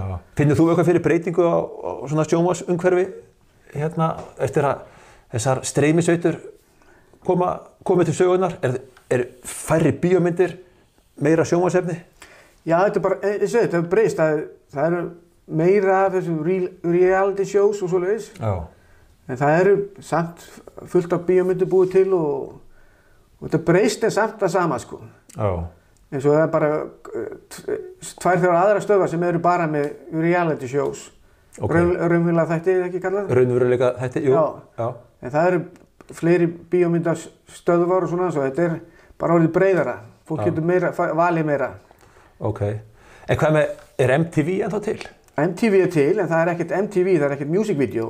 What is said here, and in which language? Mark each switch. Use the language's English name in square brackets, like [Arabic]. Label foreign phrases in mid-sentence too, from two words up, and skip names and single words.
[Icelandic] Finnur þú eitthvað fyrir breytingu á svona sjónvarpsumhverfi hérna eftir að þessar streymisveitur komið til sögunar? Er færri bíómyndir, meira sjónvarpsefni? Já, þetta er bara, þetta hefur breyst. Það eru meira af þessum [English] reality shows [Icelandic] og svoleiðis. Já. En það eru samt fullt af bíómyndir búið til og þetta breyst en samt það sama, sko. Já. En svo það er bara 2-3 aðra stöðvar sem eru bara með [English] reality shows. [Icelandic] Okay. Raunverulega þætti, ekki kallað? Raunverulega þætti, jú. Já. En það eru fleiri bíómyndastöðvar og svona, svo þetta er bara orðið breiðara. Fólk getur valið meira. Ok. En hvað með, er MTV ennþá til? MTV er til, en það er ekkert MTV, það er ekkert [English] music video.